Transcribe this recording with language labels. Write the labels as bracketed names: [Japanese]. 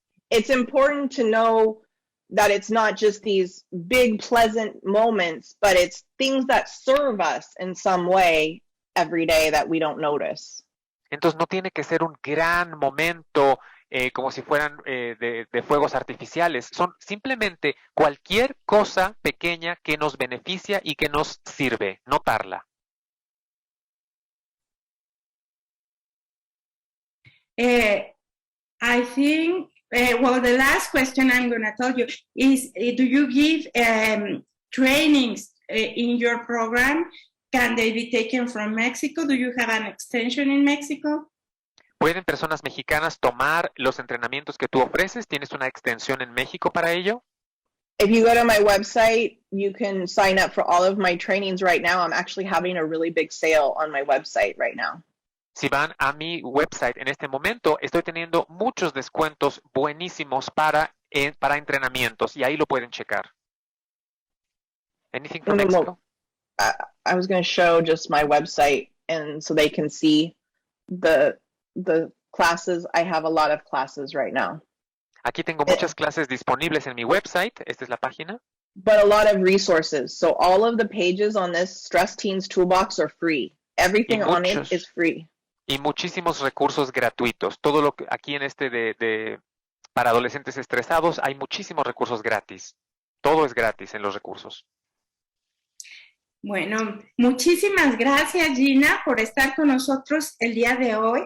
[English] It's important to know that it's not just these big pleasant moments, but it's things that serve us in some way every day that we don't notice. [Spanish] Entonces no tiene que ser un gran momento como si fueran de fuegos artificiales. Son simplemente cualquier cosa pequeña que nos beneficia y que nos sirve, notarla. [English] I think, well, the last question I'm going to tell you is, do you give trainings in your program? Can they be taken from Mexico? Do you have an extension in Mexico? [Spanish] ¿Pueden personas mexicanas tomar los entrenamientos que tú ofreces? ¿Tienes una extensión en México para ello? [English] If you go to my website, you can sign up for all of my trainings right now. I'm actually having a really big sale on my website right now. [Spanish] Si van a mi website en este momento, estoy teniendo muchos descuentos buenísimos para entrenamientos y ahí lo pueden checar. [English] Anything from Mexico? I was going to show just my website and so they can see the classes. I have a lot of classes right now. [Spanish] Aquí tengo muchas clases disponibles en mi website. Esta es la página. [English] But a lot of resources. So all of the pages on this Stress Teens Toolbox are free. Everything on it is free. [Spanish] Y muchísimos recursos gratuitos. Todo lo que aquí en para adolescentes estresados hay muchísimos recursos gratis. Todo es gratis en los recursos. Bueno, muchísimas gracias, Gina, por estar con nosotros el día de hoy.